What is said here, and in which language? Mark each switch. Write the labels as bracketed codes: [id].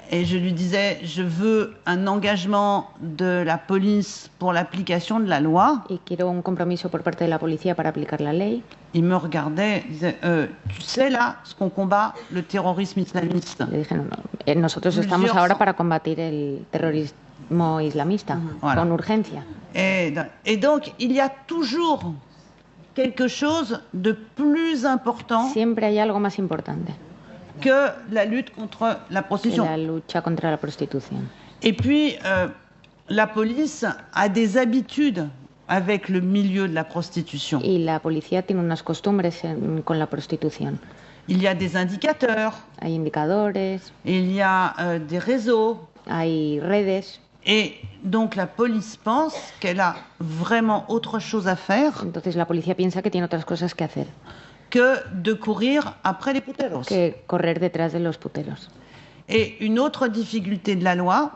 [fr] et je lui disais, je veux un engagement de la police pour l'application de la loi. [es] Y quiero un compromiso por parte de la policía para aplicar la ley. [fr] Il me regardait, disait, tu sais là, ce qu'on combat, le terrorisme islamiste. [es] Le dije, no, nosotros estamos ahora para combatir el terrorismo islamista, voilà, con urgencia. [fr] Et donc, il y a toujours quelque chose de plus important. [es] Siempre hay algo más importante [fr] que la lutte contre la prostitution. [es] La lucha contra la prostitución. [fr] Et puis, la police a des habitudes avec le milieu de la prostitution. [es] Y la policía tiene unas costumbres con la prostitución. [fr] Il y a des indicateurs. [es] Hay indicadores. [fr] Il y a des réseaux. [es] Hay redes. [fr] Et donc la police pense qu'elle a vraiment autre chose à faire. [es] Entonces la policía piensa que tiene otras cosas que hacer. [fr] Que de courir après les puteros. [es] Que correr detrás de los puteros. [fr] Et une autre difficulté de la loi,